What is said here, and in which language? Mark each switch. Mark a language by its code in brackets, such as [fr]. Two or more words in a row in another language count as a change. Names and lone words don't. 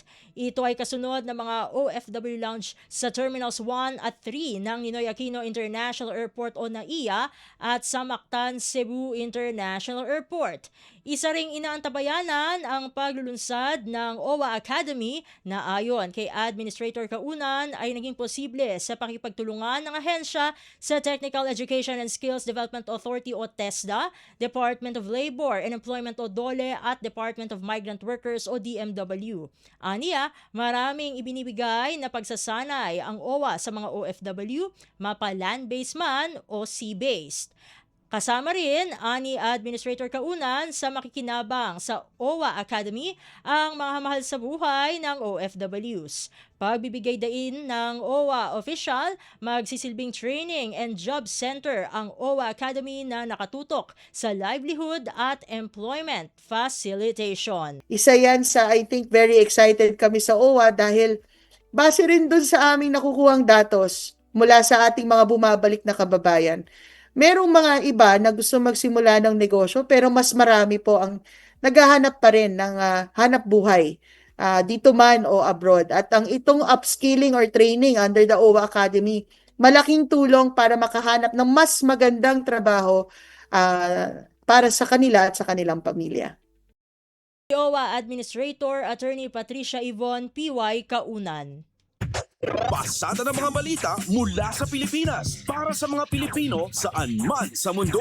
[tl] Ito ay kasunod ng mga OFW Lounge sa Terminals 1 at 3 ng Ninoy Aquino International Airport o NAIA at sa Mactan Cebu International Airport. Isa ring inaantabayanan ang paglulunsad ng OWA Academy na ayon kay Administrator Kaunan ay naging posible sa pakipagtulungan ng ahensya sa Technical Education and Skills Development Authority o TESDA, Department of Labor and Employment o DOLE at Department of Migrant Workers o DMW. Aniya, maraming ibinibigay na pagsasanay ang OWA sa mga OFW, mapa land-based man o sea-based. Kasama rin ani Administrator Kaunan sa makikinabang sa OWA Academy ang mga mahal sa buhay ng OFWs. Pagbibigay dain ng OWA official, magsisilbing [en] training and job center [tl] ang OWA Academy na nakatutok sa livelihood at [en] employment facilitation. [tl] Isa yan sa, [en] I think, very excited [tl] kami sa OWA dahil base rin dun sa aming nakukuhang datos mula sa ating mga bumabalik na kababayan. Merong mga iba na gusto magsimula ng negosyo pero mas marami po ang naghahanap pa rin ng hanap buhay dito man o abroad. At ang itong [en] upskilling or training under the OWA Academy, [tl] malaking tulong para makahanap ng mas magandang trabaho para sa kanila at sa kanilang pamilya. OWA Administrator Attorney Patricia Yvonne P.Y. Kaunan. Pasada ng mga balita mula sa Pilipinas para sa mga Pilipino saan man sa mundo.